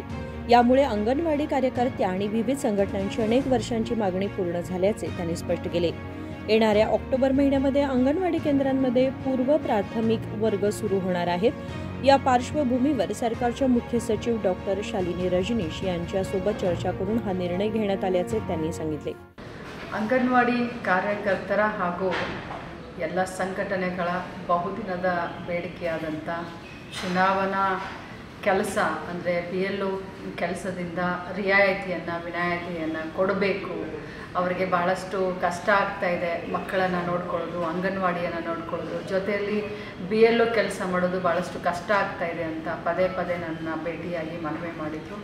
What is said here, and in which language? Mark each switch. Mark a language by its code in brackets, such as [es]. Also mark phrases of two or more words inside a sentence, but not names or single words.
[mr] यामुळे अंगणवाडी कार्यकर्त्या आणि विविध संघटनांची अनेक वर्षांची मागणी पूर्ण झाल्याचे त्यांनी स्पष्ट केले। येणाऱ्या ऑक्टोबर महिन्यामध्ये अंगणवाडी केंद्रांमध्ये पूर्व प्राथमिक वर्ग सुरू होणार आहेत। या पार्श्वभूमीवर सरकारच्या मुख्य सचिव डॉक्टर शालिनी रजनीश यांच्यासोबत चर्चा करून हा निर्णय घेण्यात आल्याचे त्यांनी सांगितले। [kn] ಅಂಗನವಾಡಿ ಕಾರ್ಯಕರ್ತರ ಹಾಗೂ ಎಲ್ಲ ಸಂಘಟನೆಗಳ ಬಹುದಿನದ ಬೇಡಿಕೆಯಾದಂಥ ಚುನಾವಣಾ ಕೆಲಸ ಅಂದರೆ BLO ಕೆಲಸದಿಂದ ವಿನಾಯಿತಿಯನ್ನು ಕೊಡಬೇಕು। ಅವರಿಗೆ ಬಹಳಷ್ಟು ಕಷ್ಟ ಆಗ್ತಾ ಇದೆ, ಮಕ್ಕಳನ್ನು ನೋಡ್ಕೊಳ್ಳೋದು, ಅಂಗನವಾಡಿಯನ್ನು ನೋಡ್ಕೊಳ್ಳೋದು, ಜೊತೆಯಲ್ಲಿ BLO ಕೆಲಸ ಮಾಡೋದು ಬಹಳಷ್ಟು ಕಷ್ಟ ಆಗ್ತಾ ಇದೆ ಅಂತ ಪದೇ ಪದೇ ನನ್ನ ಭೇಟಿಯಾಗಿ ಮನವಿ ಮಾಡಿದರು।